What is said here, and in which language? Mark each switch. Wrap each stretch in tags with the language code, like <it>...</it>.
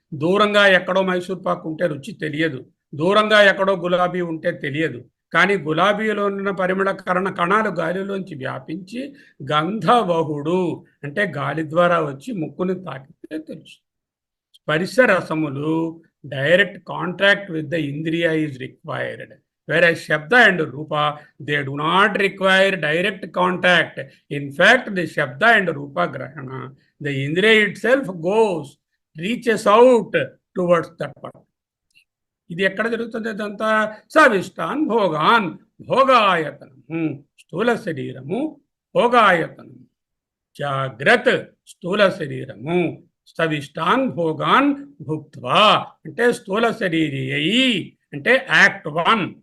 <te>దూరంగా ఎక్కడో మైసూర్ పాకు ఉంటే రుచి తెలియదు, దూరంగా ఎక్కడో గులాబీ ఉంటే తెలియదు. కానీ గులాబీలో ఉన్న పరిమళ కణాలు గాలిలోంచి వ్యాపించి గంధవహుడు అంటే గాలి ద్వారా వచ్చి ముక్కుని తాకితే తెలుసు. స్పర్శ రసములు</te> <en>Direct contact with the indriya is required. Whereas Shabda and Rupa, they do not require direct contact. In fact, the Shabda and Rupa Grahana, the Indriya itself goes, reaches out towards that part.</en> <te>ఇది ఎక్కడ జరుగుతుంది? అదంతా సవిష్టాన్ భోగాన్, భోగాయతనము స్థూల శరీరము, భోగాయతనము జాగ్రత్త స్థూల శరీరము,</te> <sa>సవిష్టాన్ భోగాన్ భుక్త్వా</sa> <te>అంటే స్థూల శరీరీ అంటే యాక్ట్ 1.</te>